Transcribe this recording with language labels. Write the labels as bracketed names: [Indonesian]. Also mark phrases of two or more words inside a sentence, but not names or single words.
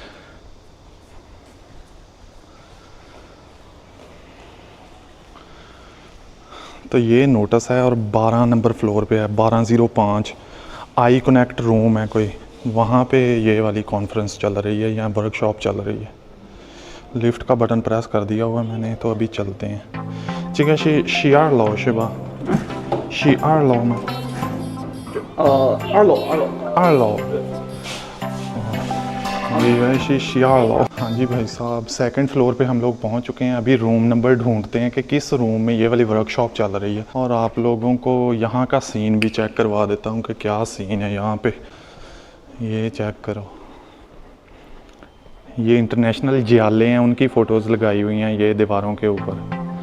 [Hindi] तो ये नोटिस है और 12 नंबर फ्लोर पे है, 1205 आई कनेक्ट रूम है कोई, वहाँ पे ये वाली कॉन्फ्रेंस चल रही है या वर्कशॉप चल रही है। लिफ्ट का बटन प्रेस कर दिया हुआ मैंने, तो अभी चलते हैं। [Chinese] 这个是12楼是吧？12楼吗？二楼。 [Hindi] 2 楼。ये है 12楼। हाँ जी भाई साहब, [English] second floor [Hindi] पे हम लोग पहुंच चुके हैं। अभी [English] room number [Hindi] ढूंढते हैं कि किस रूम में ये वाली वर्कशॉप चल रही है और आप लोगों को यहाँ का सीन भी चेक करवा देता हूँ कि क्या सीन है यहाँ पे। ये चेक करो, ये इंटरनेशनल जियाले हैं, उनकी फ़ोटोज़ लगाई हुई हैं ये दीवारों के ऊपर।